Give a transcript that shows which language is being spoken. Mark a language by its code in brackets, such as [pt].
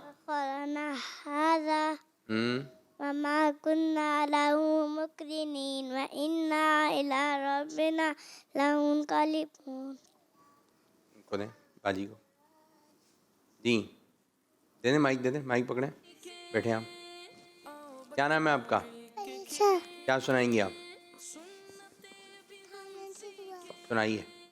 [ar] سخرنا هذا وما كنا له مقرنين وإنا إلى ربنا لمنقلبون. [ur] کو دیں باجی کو. جی دے دیں، مائک دے دیں، مائک پکڑیں. بیٹھے آپ. کیا نام ہے آپ کا؟ کیا سنائیں گی آپ؟ سنائیے.